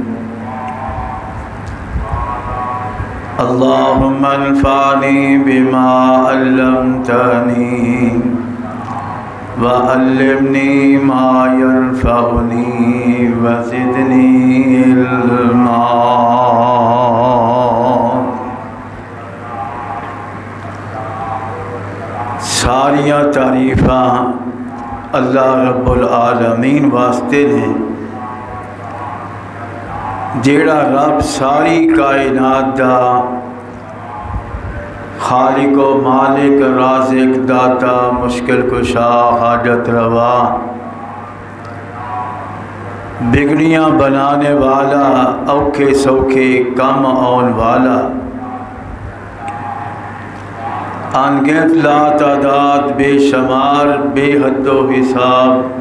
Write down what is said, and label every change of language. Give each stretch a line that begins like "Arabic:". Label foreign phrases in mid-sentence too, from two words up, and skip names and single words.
Arabic: اللهم انفعني بما علمتني وعلمني ما ينفعني وزدني علما
Punjabi: ساریاں تعریفاں اللہ رب العالمین واسطے نے جیڑا رب ساری کائنات دا خالق و مالک رازق داتا مشکل کشا حاجت روا بگڑیاں بنانے والا اوکھے سوکھے کم آن والا انگنت لا تعداد بے شمار بے حد و حساب